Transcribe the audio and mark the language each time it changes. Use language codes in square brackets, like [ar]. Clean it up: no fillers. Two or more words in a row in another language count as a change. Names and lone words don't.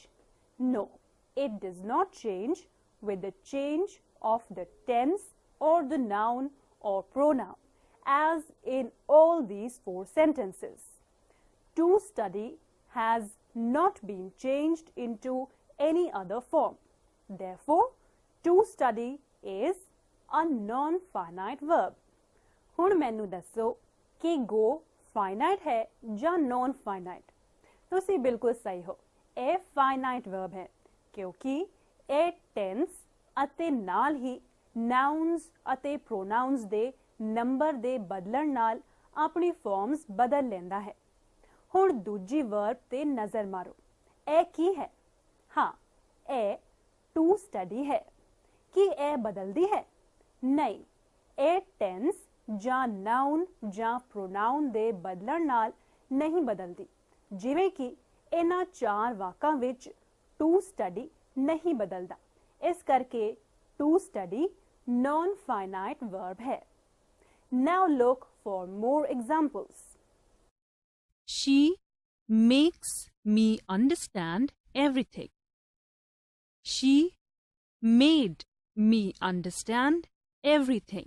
[en] No, it does not change with the change of the tense or the noun or pronoun, as in all these four sentences. To study has not been changed into any other form. Therefore, to study is a non-finite verb. [pa] ਹੁਣ ਮੈਨੂੰ ਦੱਸੋ ਕਿ [en] go finite [pa] ਹੈ ਜਾਂ non-finite? ਤੁਸੀਂ ਬਿਲਕੁਲ ਸਹੀ ਹੋ. ਇਹ [en] finite verb [pa] ਹੈ ਕਿਉਂਕਿ ਇਹ tense ਅਤੇ ਨਾਲ ਹੀ nouns ਅਤੇ pronouns ਦੇ number ਦੇ ਬਦਲਣ ਨਾਲ ਆਪਣੀ forms ਬਦਲ ਲੈਂਦਾ ਹੈ. ਹੁਣ ਦੂਜੀ verb ਤੇ ਨਜ਼ਰ ਮਾਰੋ. ਇਹ ਕੀ ਹੈ? ਹਾਂ, ਇਹ [en] to study [pa] ਹੈ. ਕੀ ਇਹ ਬਦਲਦੀ ਹੈ? ਨਹੀਂ, ਇਹ tense ਜਾਂ noun ਜਾਂ pronoun ਦੇ ਬਦਲਣ ਨਾਲ ਨਹੀਂ ਬਦਲਦੀ. ਜਿਵੇਂ ਕਿ ਇਹਨਾਂ ਚਾਰ ਵਾਕਾਂ ਵਿੱਚ [en] to study [pa] ਨਹੀਂ ਬਦਲਦਾ. ਇਸ ਕਰਕੇ [en] to study non-finite verb [pa] ਹੈ. [en] Now look for more examples. She makes me understand everything. She made me understand everything.